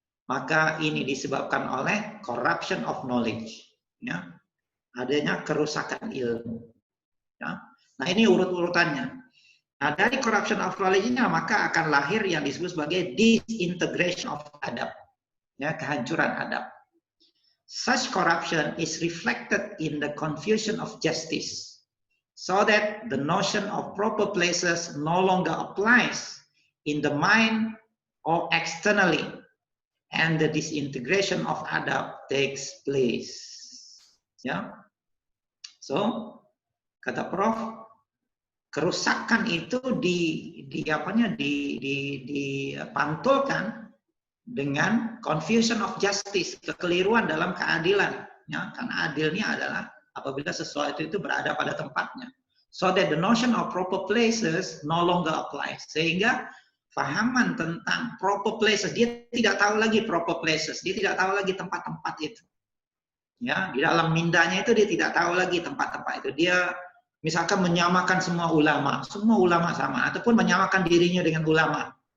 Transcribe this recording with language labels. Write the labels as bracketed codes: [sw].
[id] Maka ini disebabkan oleh corruption of knowledge. Ya. Adanya kerusakan ilmu. Ya. Nah, ini urut-urutannya. Nah, dari corruption of knowledge-nya maka akan lahir yang disebut sebagai disintegration of adab. Ya, kehancuran adab. [en] Such corruption is reflected in the confusion of justice, so that the notion of proper places no longer applies in the mind or externally, and the disintegration of adab takes place. [id] Ya, so kata Prof, kerusakan itu dipantulkan dengan confusion of justice, kekeliruan dalam keadilan. Ya, karena adilnya adalah apabila sesuatu itu berada pada tempatnya. [en] So that the notion of proper places no longer applies. [id] Sehingga fahaman tentang proper places, dia tidak tahu lagi proper places, dia tidak tahu lagi tempat-tempat itu. Ya, di dalam mindanya itu dia tidak tahu lagi tempat-tempat itu. Dia Misalkan menyamakan semua ulama sama, ataupun menyamakan dirinya dengan ulama.